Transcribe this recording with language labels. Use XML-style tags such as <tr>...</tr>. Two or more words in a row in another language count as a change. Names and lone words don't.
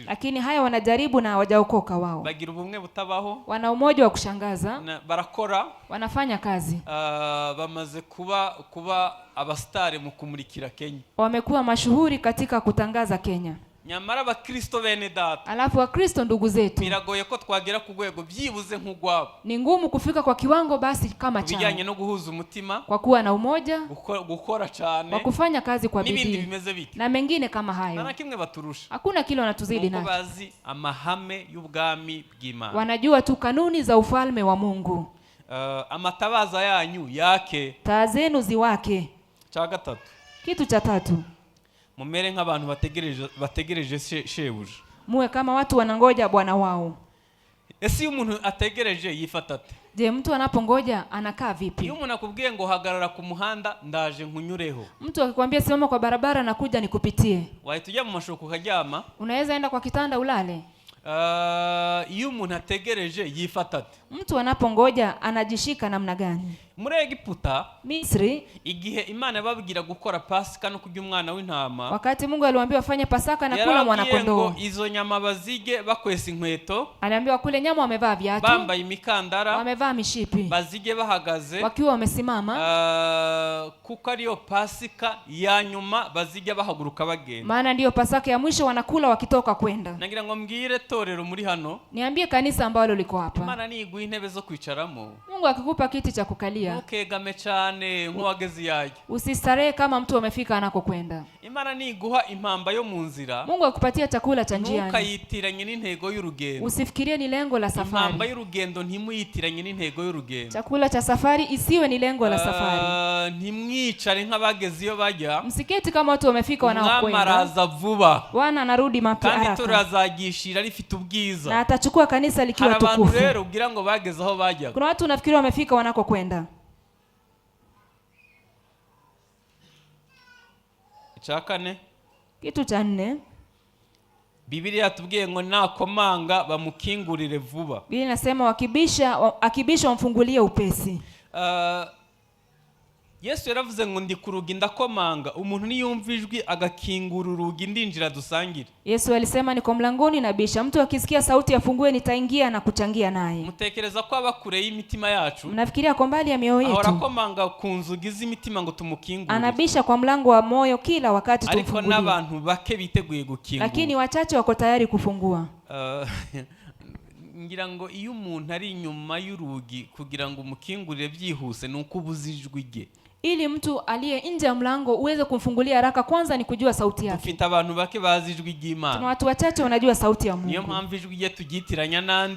<sw>lakini haya wanajaribu na hawajaokoka wao.</sw> <rw>Bagira ubumwe butabaho,</rw> <sw>Wana umoja wa kushangaza,</sw> <rw>barakora,</rw> <sw>wanafanya kazi,</sw> <rw>bamaze kuba abastare mu kumurikira Kenya.</rw> <sw>wamekuwa mashuhuri katika kutangaza Kenya.</sw> <rw>Nyamara abakristo bene data,</rw> <sw>Alafu Wakristo ndugu zetu,</sw> <rw>biragoye ko twagera ku rwego byibuze nk'ugwabo,</rw> <sw>ni ngumu kufika kwa kiwango basi kama</sw> <rw>bijyanye</rw> <sw>chao,</sw> <rw>no guhuza umutima,</rw> <sw>kwa kuwa na umoja,</sw> <rw>gukora cyane,</rw> <sw>kwa kufanya kazi kwa</sw> <rw>n'ibindi</rw> <sw>bidii</sw> <rw>bimeze biti.</rw> <sw>na mengine kama</sw> <rw>Na</rw> <sw>hayo.</sw> <rw>kimwe baturusha,</rw> <sw>Hakuna kile wanatuzidi</sw> <rw>nuko</rw> <sw>nacho,</sw> <rw>bazi amahame y'ubwami bw'Imana.</rw> <sw>wanajua tu kanuni za ufalme wa Mungu.</sw> <rw>Amatabaza yanyu yake.</rw> <sw>Taa zenu ziwake.</sw> <rw>Cya gatatu,</rw> <sw>Kitu cha 3,</sw> <rw>mumere nk'abantu bategereje shebuja.</rw> <sw>muwe kama watu wanangoja bwana wao.</sw> <rw>Ese iyo umuntu ategereje yifata ate?</rw> <sw>Je, mtu anapongoja anakaa vipi?</sw> <rw>Iyo umuntu akubwiye ngo hagarara ku muhanda ndaje nkunyureho,</rw> <sw>Mtu akikwambia simama kwa barabara na kuja nikupitie,</sw> <rw>wahita ujya mu mashuka ukaryama?</rw> <sw>unaweza enda kwa kitanda ulale?</sw> <rw>Iyo umuntu ategereje yifata ate?</rw> <sw>Mtu anapongoja anajishika namna gani?</sw> <rw>Muri Egiputa,</rw> <sw>Misri,</sw> <rw>igihe Imana yababwira gukora Pasika no kurya umwana w'intama,</rw> <sw>wakati Mungu aliwaambia wafanye Pasaka na kula mwana kondoo,</sw> <rw>izo nyama bazige bakwesa inkweto,</rw> <sw>aliambiwa kule nyama wamevaa viatu,</sw> <rw>bambaye imikandara,</rw> <sw>wamevaa mishipi,</sw> <rw>bazige bahagaze,</rw> <sw>wakiwa wamesimama,</sw> <rw>kuko ariyo Pasika ya nyuma bazige bahaguruka bagenda.</rw> <sw>maana ndiyo Pasaka ya mwisho, wanakula wakitoka kwenda.</sw> <rw>Nagira ngo mbwire torero muri hano,</rw> <sw>Niambie kanisa ambalo liko hapa,</sw> <rw>Imana niguha intebe zo kwicaramo,</rw> <sw>Mungu akikupa kiti cha kukalia,</sw> <rw>ntukegame cyane nk'uwageze yaje.</rw> <sw>usistarehe kama mtu amefika anakokwenda.</sw> <rw>Imana niguha impamba yo mu nzira,</rw> <sw>Mungu akupatia chakula cha njiani,</sw> <rw>ntukayitiranye n'intego y'urugendo.</rw> <sw>usifikirie ni lengo la</sw> <rw>Impamba</rw> <sw>safari.</sw> <rw>y'urugendo ntimuyitiranye n'intego y'urugendo.</rw> <sw>Chakula cha safari isiwe ni lengo la safari.</sw> <rw>Ntimwicare nk'abageze iyo bajya,</rw> <sw>Msiketi kama watu wamefika</sw> <rw>umwami</rw> <sw>wanaokwenda.</sw> <rw>araza vuba</rw> <sw>Bwana anarudi mapya</sw> <rw>kandi</rw> <sw>haraka,</sw> <rw>turazagishira rifite</rw> <sw>na</sw> <rw>ubwiza.</rw> <sw>atachukua kanisa likiwa</sw> <rw>Hari abantu</rw> <sw>tukufu.</sw> <rw>rero ugira ngo bageze aho bajyaga,</rw> <sw>Kuna watu unafikiri wamefika wanakokwenda.</sw> <rw>icya kane,</rw> <sw>Kitu cha 4,</sw> <rw>Biblia yatubwiye ngo nakomanga bamukingurire vuba.</rw> <sw>Biblia inasema akibisha wamfungulie upesi.</sw> <rw>Yesu yaravuze ngo ndi ku rugi ndakomanga, umuntu niyumva ijwi agakingura urugi ndinjira dusangire.</rw> <sw>Yesu alisema niko mlangoni nabisha, mtu akisikia sauti afungue nitaingia na kuchangia naye.</sw> <rw>Mutekereza ko abakure y'imitima yacu?</rw> <sw>Mnafikiria kwa mbali ya mioyo yetu?</sw> <rw>Arakomanga ku nzugi z'imitima ngo tumukingure.</rw> <sw>Anabisha kwa mlango wa moyo kila wakati tumfungulie.</sw> <rw>Ariko n'abantu bake biteguye gukingura.</rw> <sw>Lakini wachache wako tayari kufungua.</sw> <rw>Ngira ngo iyo umuntu ari inyuma y'urugi kugira ngo umukingurire byihuse nuko ubuzijwe ige.</rw> <sw>Ili mtu aliye nje ya mlango uweze kumfungulia haraka, kwanza ni kujua sauti yake.</sw> <rw>Dufite abantu bake bazijwe ig'Imana.</rw> <sw>Tuna watu wachache wanajua sauti ya Mungu.</sw> <rw>Niyo mpamvu ijwi rye tugitiranya nandi.</rw>